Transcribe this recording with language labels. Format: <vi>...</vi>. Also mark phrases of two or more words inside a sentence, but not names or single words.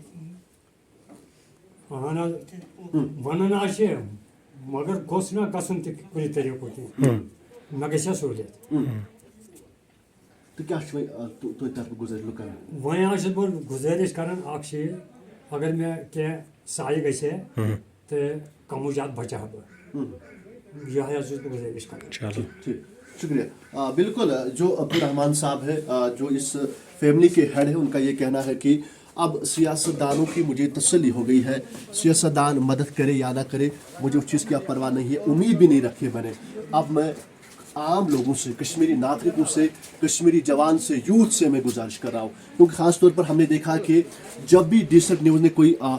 <ks>اہن حظ ونان حظ چھِ مگر گوٚژھ نہ گژھُن تہِ کُنہِ طریٖقو تہِ مےٚ گژھِ ہا سہوٗلیت تہٕ کیٛاہ چھُ وۄنۍ تُہنٛدِ طرفہٕ گُزٲرِش لُکن وۄنۍ حظ چھُس بہٕ گُزٲرِش کران اکھ چیٖز اگر مےٚ کینٛہہ سایہِ گژھِ ہے تہٕ کمٕے زیادٕ بچہٕ ہا بہٕ یِہے حظ چھُس بہٕ گُزٲرِش کران</ks> <ur>ٹھیک شکریہ بالکل جو عبدالرحمان صاحب ہے جو اس فیملی کے ہیڈ ہیں ان کا یہ کہنا ہے کہ اب سیاست دانوں کی مجھے تسلی ہو گئی ہے سیاست دان مدد کرے یا نہ کرے مجھے اس چیز کی اب پرواہ نہیں ہے امید بھی نہیں رکھی ہے میں نے اب میں عام لوگوں سے کشمیری ناگرکوں سے کشمیری جوان سے یوتھ سے میں گزارش کر رہا ہوں کیونکہ خاص طور پر ہم نے دیکھا کہ جب بھی ڈیسنٹ نیوز نے کوئی</ur>